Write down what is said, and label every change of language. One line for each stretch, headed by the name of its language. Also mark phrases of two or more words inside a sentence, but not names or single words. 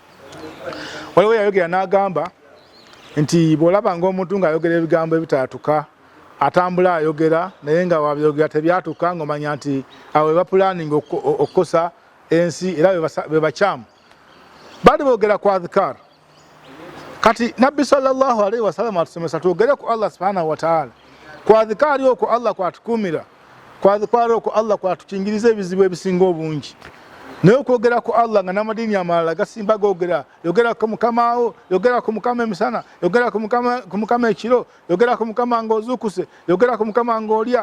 Ganda: Waliwo yayogera n'agamba nti bw'olaba ng'omuntu ng'ayogera ebigambo ebitaatuka atambula ayogera naye nga wabyogera tebyatuka ng'omanya nti awo eba pulaninga okukosa ensi era be bakyamu. Bali boogera ku adhikar. Kati Nabbi
Arabic: صلى الله عليه وسلم
Ganda: atusomesa twogere ku Allah
Arabic: سبحانه وتعالى.
Ganda: Ku adhikari okwo Allah kwatukuumira. Ku adhikari okwo Allah kwatukingiriza ebizibu ebisinga obungi. Naye okwogera ku Allah nga n'amadiini amalala gasimba googera, yogera ku Mukama wo, yogera ku Mukama emisana, yogera ku Mukama ekiro, yogera ku Mukama ng'ozuukuse, yogera ku Mukama ng'olya.